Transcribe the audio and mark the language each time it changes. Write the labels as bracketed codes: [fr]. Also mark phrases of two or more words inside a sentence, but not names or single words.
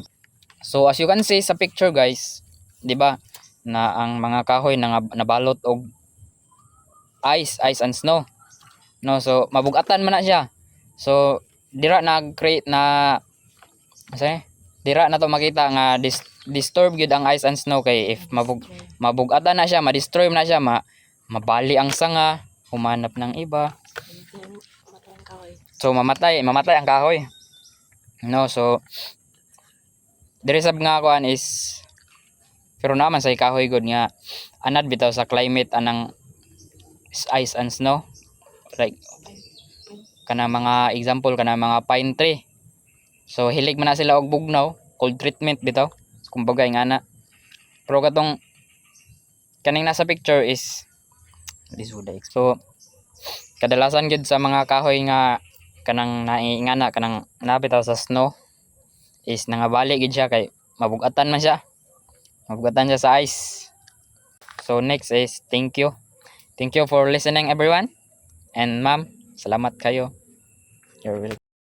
[ceb] So as you can see sa picture guys, di ba na ang mga kahoy nabalot og [en] ice and snow, [ceb] no? So mabugatan man na siya. So dira nag-create na dira na to makita nga disturb gyud ang [en] ice and snow, [ceb] kay if mabugatan na siya, ma-destroy na siya, mabali ang sanga, [tl] humanap ng iba. [ceb] So mamatay ang kahoy. No, so diri sab nga kuan is pero naman sa kahoy gud nga anad bitaw sa climate anang [en] ice and snow, [ceb] like kana mga example kana mga [en] pine tree. [ceb] So hilig man na sila og bugnaw, [en] cold treatment [ceb] bitaw kumbaga ingana. Pero katong kaning nasa picture is so kadalasan gid sa mga kahoy nga kanang naingana kanang nabitaw sa snow is nangabali gid siya kay mabugatan siya sa ice. [en] So next is thank you for listening everyone, and ma'am [ceb] salamat kayo, [en] you're welcome.